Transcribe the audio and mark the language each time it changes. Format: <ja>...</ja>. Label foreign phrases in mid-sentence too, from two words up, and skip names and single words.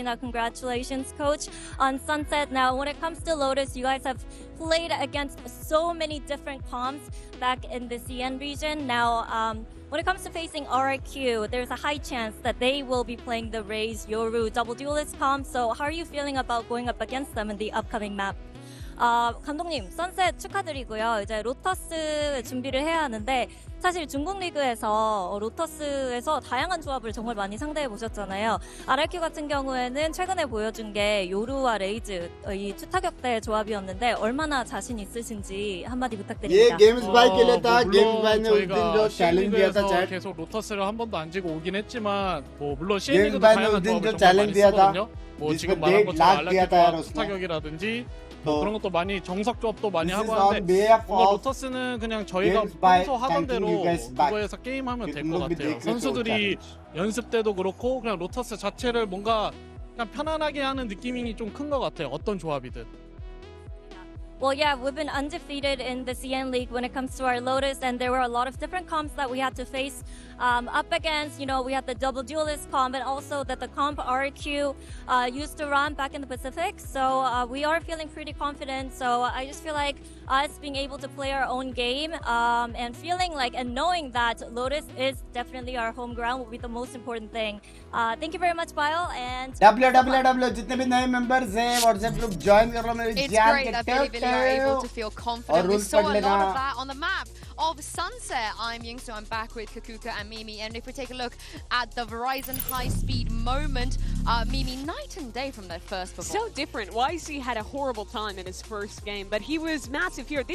<en>Now congratulations Coach on Sunset. Now when it comes to Lotus, you guys have played against so many different comps back in the CN region. Now when it comes to facing RIQ, there's a high chance that they will be playing the Raze, Yoru, Double Duelist comp. So how are you feeling about going up against them in the upcoming map?</en> <ko>감독님, 선셋 축하드리고요. 이제 로터스 준비를 해야 하는데 사실 중국 리그에서 로터스에서 다양한 조합을 정말 많이 상대해 보셨잖아요. RRQ 같은 경우에는 최근에 보여준 게 요루와 레이즈 이 투타격대 조합이었는데 얼마나 자신 있으신지 한마디 부탁드립니다.</ko> <hi>ये गेम्स बाय के लिए था गेम्स बाय ने उस दिन जो</hi> <ko>저희가</ko> <hi>चैलेंज दिया था चैट</hi> <ko>계속 로터스를 한 번도 안 지고 오긴 했지만 뭐 물론</ko> <hi>गेम्स</hi> <ko>CN에도</ko> <hi>बाय ने</hi> <ko>다양한</ko> <hi>उस दिन जो</hi> <ko>조합을 정말</ko> <hi>चैलेंज</hi> <ko>많이</ko> <hi>दिया था</hi> <ko>쓰거든요. 뭐</ko> <hi>जिसमें</hi> <ko>지금 말한</ko> <hi>1.5</hi> <ko>것처럼</ko> <hi>लाख दिया था यार</hi> <ko>알라키와</ko> <hi>उसने</hi> <ko>투타격이라든지</ko> <hi>तो</hi> <ko>그런 것도 많이 정석 조합도 많이</ko> <en>This is</en> <ko>하고</ko> <en>on</en> <ko>하는데</ko> <en>behalf</en> <ko>뭔가</ko> <en>of</en> <ko>로터스는 그냥 저희가</ko> <en>Games by</en> <ko>평소 하던</ko> <en>thanking</en> <ko>대로</ko> <en>you guys back.</en> <ko>그거에서 게임하면 될</ko> <hi>तुम</hi> <ko>것</ko> <hi>लोग भी</hi> <ko>같아요.</ko> <hi>देख रहे थे वो</hi> <ko>선수들이</ko> <en>challenge.</en> <ko>연습 때도 그렇고 그냥 로터스 자체를 뭔가 그냥 편안하게 하는 느낌이 좀 큰 것 같아요. 어떤 조합이든.</ko> <en>Well, yeah, we've been undefeated in the CN League when it comes to our Lotus, and there were a lot of different comps that we had to face up against. You know, we had the double duelist comp, and also that the comp RQ used to run back in the Pacific. So we are feeling pretty confident. So I just feel like us being able to play our own game and feeling like and knowing that Lotus is definitely our home ground will be the most important thing. Thank you very much, Bile, and</en> <hi>www जितने भी नए मेंबर्स हैं व्हाट्सएप ग्रुप ज्वाइन कर लो मेरे</hi> <en>It's</en> <hi>जान</hi> <en>great</en> <hi>के</hi> <en>that Bilibili are able to feel confident. We</en> <hi>rules</hi> <en>saw a</en> <hi>पढ़</hi> <en>lot</en> <hi>लेना।</hi> <en>of that on the map of Sunset. I'm Yingsu, I'm back with Kakuka and Mimi. And if we take a look at the Verizon high-speed moment, Mimi, night and day from their first performance. So different. YC had a horrible time in his first game, but he was massive here.</en>